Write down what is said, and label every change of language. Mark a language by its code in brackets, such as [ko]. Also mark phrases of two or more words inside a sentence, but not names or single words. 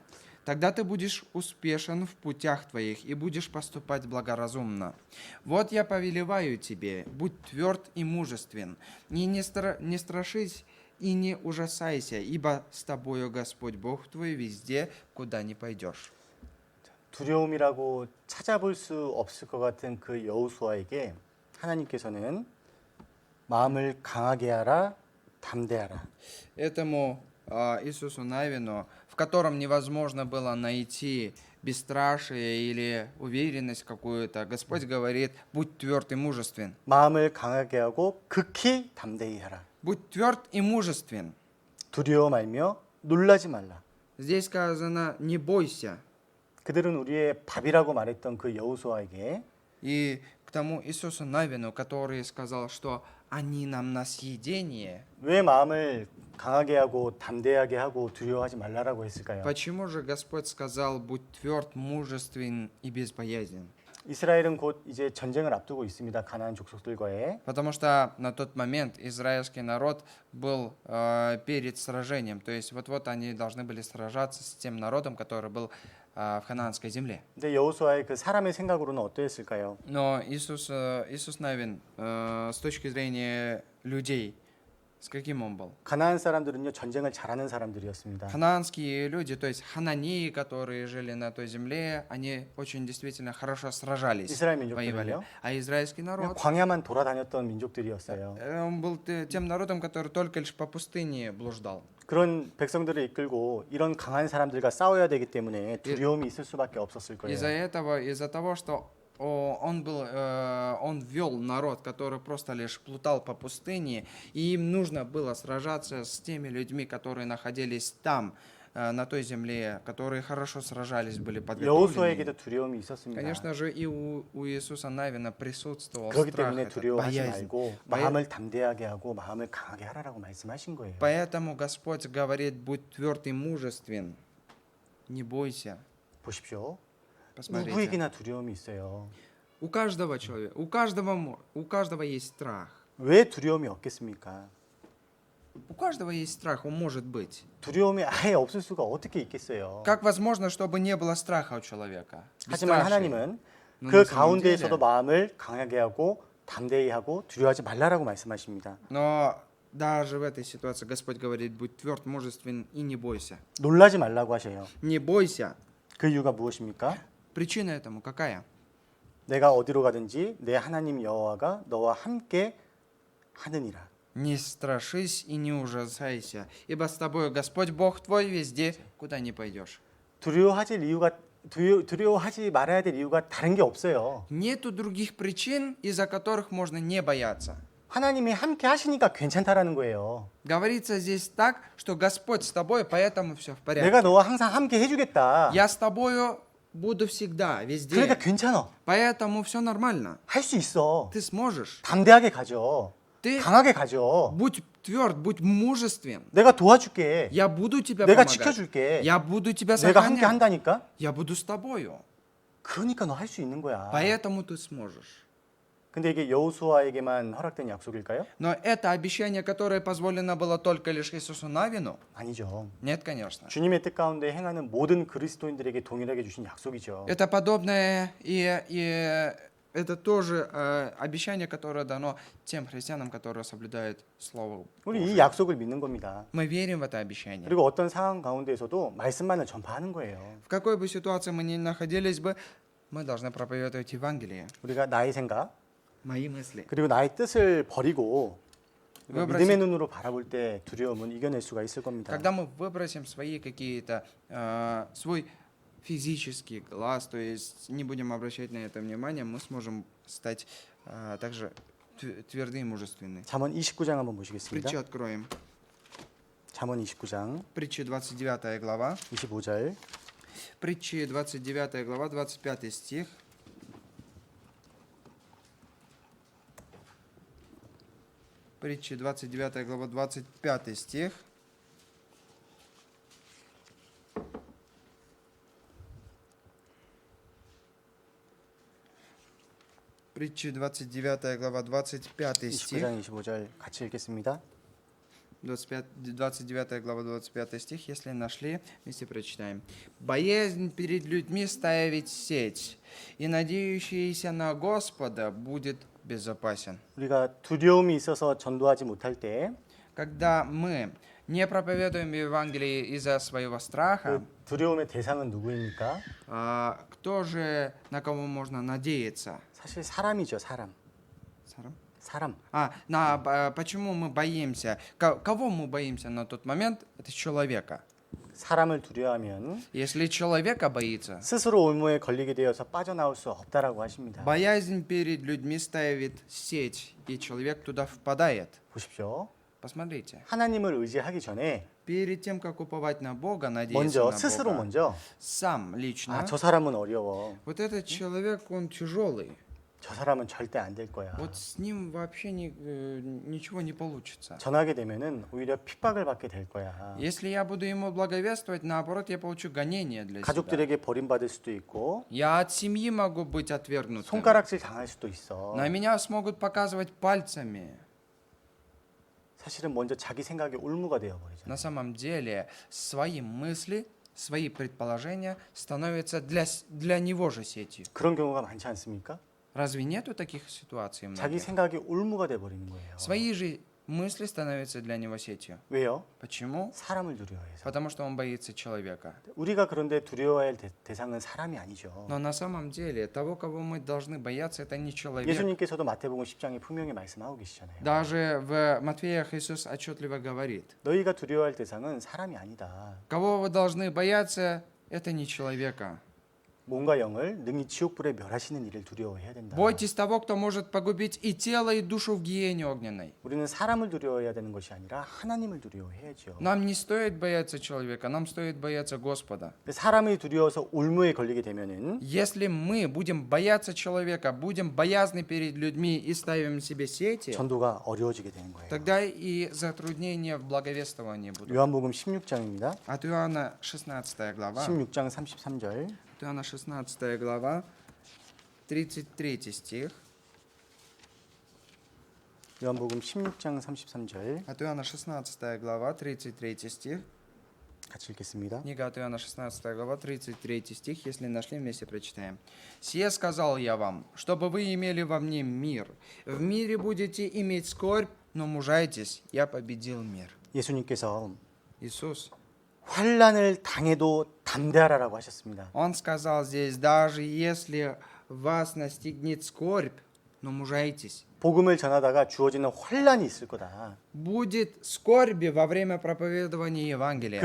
[ru] Тогда ты будешь успешен в путях твоих и будешь поступать благоразумно. Вот я повелеваю тебе, будь тверд и мужествен, и не страшись и не ужасайся, ибо с тобою Господь Бог твой везде, куда ни пойдешь». [ko] 두려움이라고 찾아볼 수 없을 것 같은 그 여호수아에게 하나님께서는 마음을 강하게 하라, 담대하라. [ru] Этому Иисусу Навину, в котором невозможно было найти бесстрашие или уверенность какую-то, Господь говорит: будь тверд и мужествен. [ko] 마음을 강하게 하고 극히 담대히 하라. [ru] Будь тверд и мужествен. [ko] 두려워 말며 놀라지 말라. [ru] Здесь сказано: не бойся. [ko] 그들은 우리의 밥이라고 말했던 그 여호수아에게 [ru] И к тому Иисусу Навину, который сказал, что они нам на съедение, [ko] 왜 마음을 강하게 하고 담대하게 하고 두려워하지 말라라고 했을까요? [ru] почему же Господь сказал: будь тверд, мужествен и безбоязнен? [ko] 이스라엘은 곧 이제 전쟁을 앞두고 있습니다. 가나안 족속들과의. [ru] Потому что на тот момент израильский народ был перед сражением. То есть вот-вот они должны были сражаться с тем народом, который был в ханаанской земле. [ko] 근데 여호수아의 그 사람의 생각으로는 어떠했을까요? [ru] Но Иисус Навин, с точки зрения людей, с каким он был? [ko] 가나안 사람들은요 전쟁을 잘하는 사람들이었습니다. [ru] Ханаанские люди, то есть хананеи, которые жили на той земле, они очень действительно хорошо сражались, [ko] 이스라엘 [ru] воевали. [ko] 민족들은요 [ru] А израильский [ko] 그냥 [ru] народ, [ko] 광야만 돌아다녔던 민족들이었어요. [ru] он был тем народом, который только лишь по пустыне блуждал. [ko] 그런 백성들을 이끌고 이런 강한 사람들과 싸워야 되기 때문에 두려움이 있을 수밖에 없었을 거예요. [ru] Из-за того, что он вел народ, который просто лишь плутал по пустыне, и им нужно было сражаться с теми людьми, которые находились там, на той земле, которые хорошо сражались, были подготовлены. [ko] 여호수아에게도 두려움이 있었습니다. [ru] Конечно же, и у Иисуса Навина присутствовал [ko] 그렇기 [ru] страх, [ko] 때문에 [ru] этот, [ko] 두려워하지 [ru] боязнь. [ko] 말고 마음을 담대하게 하고 마음을 강하게 하라라고 말씀하신 거예요. [ru] Поэтому Господь говорит: будь тверд и мужествен, не бойся. [ko] 보십시오. [ru] Посмотрите. [ko] 누구에게나 두려움이 있어요. [ru] У каждого человека, у каждого есть страх. [ko] 왜 두려움이 없겠습니까? [ru] У каждого есть страх, он может быть. [ko] 두려움이 아예 없을 수가 어떻게 있겠어요? [ru] Как возможно, чтобы не было страха у человека? [ko] 하지만 [ru] Бесстрашие. [ko] 하나님은 [ru] Но [ko] 그 [ru] на самом [ko] 가운데에서도 [ru] деле- [ko] 마음을 강하게 하고 담대히 하고 두려워하지 말라라고 말씀하십니다. [ru] Но даже в этой ситуации Господь говорит: будь тверд, мужествен и не бойся. [ko] 놀라지 말라고 하셔요. [ru] Не бойся. [ko] 그 이유가 무엇입니까? [ru] Причина этому какая? [ko] 내가 어디로 가든지 내 하나님 여호와가 너와 함께 하느니라. [ru] Не страшись и не ужасайся, ибо с тобой Господь Бог твой везде, куда ни пойдешь. [ko] 두려워하지 말아야 될 이유가 다른 게 없어요. [ru] Нету других причин, из-за которых можно не бояться. [ko] 하나님이 함께 하시니까 괜찮다라는 거예요. [ru] Говорится здесь так, что Господь с тобой, поэтому все в порядке. [ko] 내가 너와 항상 함께 해주겠다. [ru] Я с тобою буду всегда, везде. [ko] 그러니까 괜찮아. [ru] Поэтому все нормально. [ko] 할 수 있어. [ru] Ты сможешь. [ko] 담대하게 가죠. [ru] Ты [ko] 강하게 가죠. [ru] будь тверд, будь мужествен. [ko] 내가 도와줄게. [ru] Я буду тебя [ko] 내가 [ru] помогать. [ko] 지켜줄게. [ru] Я буду тебя [ko] 내가 함께 [ru] сохранять. [ko] 한다니까. [ru] Я буду с тобою. [ko] 그러니까 너 할 수 있는 거야. [ru] Поэтому ты сможешь. [ko] 근데 이게 여호수아에게만 허락된 약속일까요? [ru] Но это обещание, которое позволено было только лишь Иисусу Навину? [ko] 아니죠. [ru] Нет, конечно. [ko] 주님의 뜻 가운데 행하는 모든 그리스도인들에게 동일하게 주신 약속이죠. [ru] Это подобное и это тоже обещание, которое дано тем христианам, которые соблюдают Слово [ko] 우리 이 [ru] Божие. [ko] 약속을 믿는 겁니다. [ru] Мы верим в это обещание. [ko] 그리고 어떤 상황 가운데에서도 말씀만을 전파하는 거예요. [ru] В какой бы ситуации мы ни находились бы, мы должны проповедовать Евангелие. [ko] 우리가 나의 생각 [ru] Мои мысли. [ko] 그리고 나의 뜻을 버리고 [ru] Выбросить- [ko] 믿음의 눈으로 바라볼 때 두려움은 이겨낼 수가 있을 겁니다. [ru] Когда мы выбросим свои какие-то, свой физический глаз, то есть не будем обращать на это внимание, мы сможем стать также тверды и мужественны. [ko] 잠언 29장 한번 보시겠습니다. [ru] Притчу откроем. [ko] 잠언 29장 [ru] Притча 29 глава. [ko] 25절. [ru] Притчи 29 глава, 25 стих. Притчи 29 глава, 25 стих. Притчи 29 глава, 25 стих. [ko] 29장 25절 같이 읽겠습니다. [ru] 29 глава, 25 стих. Если нашли, вместе прочитаем. «Боязнь перед людьми ставить сеть, и надеющийся на Господа будет безопасен». [ko] 우리가 두려움이 있어서 전도하지 못할 때 [ru] Когда мы не проповедуем Евангелие из-за своего страха, [ko] 그 두려움의 대상은 누구입니까? [ru] кто же, на кого можно надеяться? [ko] 사실 사람이죠, 사람. 사람. [ru] Почему мы боимся? Кого мы боимся на тот момент? Это человека. [ko] 사람을 두려워하면 [ru] Если человека боится, [ko] 스스로 올무에 걸리게 되어서 빠져나올 수 없다라고 하십니다. [ru] боязнь перед людьми ставит сеть, и человек туда впадает. [ko] 보십시오. [ru] Посмотрите. [ko] 하나님을 의지하기 전에 [ru] Перед тем, как уповать на Бога, надеяться [ko] 먼저 [ru] на [ko] 스스로 [ru] Бога, [ko] 먼저 [ru] сам лично, [ko] 저 사람은 어려워. [ru] вот этот человек, он тяжелый. [ko] 저 사람은 절대 안 될 거야. [ru] Вот с ним вообще ничего не получится. [ko] 전하게 되면은 오히려 핍박을 받게 될 거야. [ru] Если я буду ему благовествовать, наоборот, я получу гонение для себя. [ko] 가족들에게 버림받을 수도 있고 [ru] Я от семьи могу быть отвергнутым. [ko] 손가락질 당할 수도 있어. [ru] На меня смогут показывать пальцами. [ko] 사실은 먼저 자기 생각에 올무가 되어 버리죠. [ru] На самом деле, свои мысли, свои предположения становятся для него же сетью. [ko] 그런 경우가 많지 않습니까? [ru] Разве нету таких ситуаций [ko] 자기 [ru] многих? [ko] 생각이 올무가 돼 버리는 거예요. [ru] Свои же мысли становятся для него сетью. [ko] 왜요? [ru] Почему? [ko] 사람을 두려워해서. [ru] Потому что он боится человека. [ko] 우리가 그런데 두려워해야 할 대상은 사람이 아니죠. [ru] Но на самом деле, того, кого мы должны бояться, это не человек. [ko] 예수님께서도 마태복음 10장에 분명히 말씀하고 계시잖아요. [ru] Даже в Матфеях Иисус отчетливо говорит, [ko] 너희가 두려워할 대상은 사람이 아니다. [ru] кого вы должны бояться, это не человека. [ko] 몸과 영을 능히 지옥불에 멸하시는 이를 두려워해야 된다. [ru] Бойтесь того, кто может погубить и тело, и душу в гиене огненной. [ko] 우리는 사람을 두려워해야 되는 것이 아니라 하나님을 두려워해야죠. [ru] Нам не стоит бояться человека, нам стоит бояться Господа. [ko] 근데 사람이 두려워서 올무에 걸리게 되면은 [ru] Если мы будем бояться человека, будем боязны перед людьми и ставим себе сети, [ko] 전도가 어려워지게 되는 거예요. [ru] тогда и затруднения в благовествовании будут. [ko] 요한복음 16장입니다. [ru] От Иоанна 16 глава. [ko] 16장 33절. [ru] От Иоанна 16 глава, 33 стих. [ko] 요한복음 16장 33절 [ru] От Иоанна 16 глава, 33 стих. [ko] 같이 읽겠습니다. [ru] Книга от Иоанна 16 глава, 33 стих. Если нашли, вместе прочитаем. «Сие сказал я вам, чтобы вы имели во мне мир. В мире будете иметь скорбь, но мужайтесь, я победил мир». [ko] 예수님께서 [ru] Иисус, [ko] 환난을 당해도 담대하라라고 하셨습니다. [ru] Он сказал здесь, даже если вас настигнет скорбь, но мужайтесь. [ko] 복음을 전하다가 주어지는 환난이 있을 거다. [ru] Будет скорби во время проповедования Евангелия.